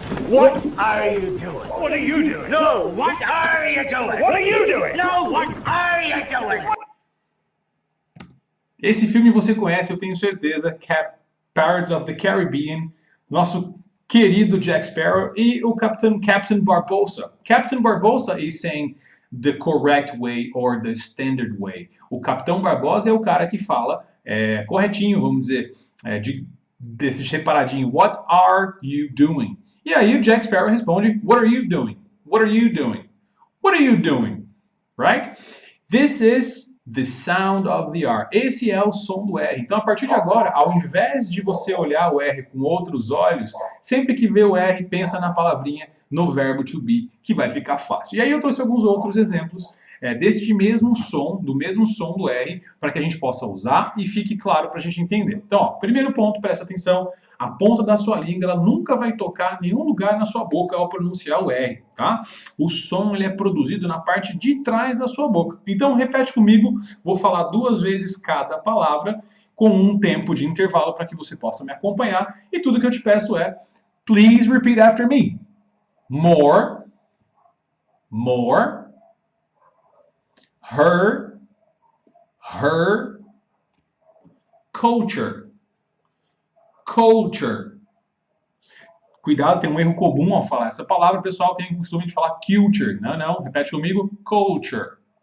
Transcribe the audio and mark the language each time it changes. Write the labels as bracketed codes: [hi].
[en] What are you doing? What are you doing? No, what are you doing? What are you doing? No, what are you doing? [pt] Esse filme você conhece, eu tenho certeza, Pirates of the Caribbean, nosso querido Jack Sparrow e o Captain Barbossa. [en] Captain Barbossa is saying the correct way or the standard way. [pt] O Capitão Barbosa é o cara que fala corretinho, vamos dizer, desse separadinho. [en] What are you doing? [pt] E aí o Jack Sparrow responde, [en] what are you doing? What are you doing? What are you doing? Right? This is the sound of the R. [pt] Esse é o som do R. Então, a partir de agora, ao invés de você olhar o R com outros olhos, sempre que vê o R, pensa na palavrinha, no verbo to be, que vai ficar fácil. E aí eu trouxe alguns outros exemplos deste mesmo som, do mesmo som do R, para que a gente possa usar e fique claro para a gente entender. Então, ó, primeiro ponto, presta atenção, a ponta da sua língua ela nunca vai tocar em nenhum lugar na sua boca ao pronunciar o R, tá? O som ele é produzido na parte de trás da sua boca. Então, repete comigo, vou falar 2 vezes cada palavra, com um tempo de intervalo para que você possa me acompanhar. E tudo que eu te peço é, [en] please repeat after me. More, more, her, culture, culture. [pt] Cuidado, tem um erro comum ao falar essa palavra, o pessoal tem o costume de falar culture. Não, não, repete comigo, culture.